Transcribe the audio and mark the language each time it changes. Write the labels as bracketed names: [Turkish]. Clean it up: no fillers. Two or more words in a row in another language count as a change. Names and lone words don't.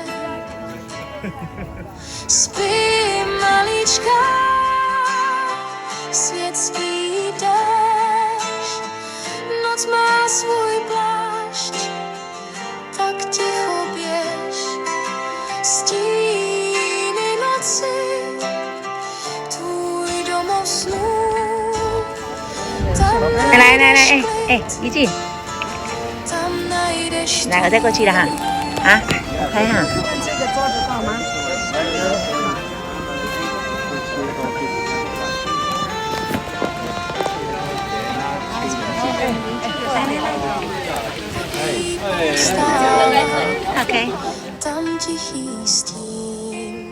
[Czech] Spí malička, svět spí též, noc má svůj plášť, tak ticho běž, stíny noci, tvůj domov snů, tam najdeš klid, [Chinese] 一静， [Czech] tam najdeš [Chinese] 来，我再过去了哈。啊，拍哈。这个桌子够吗？ OK。 [Czech] tam tichý stín.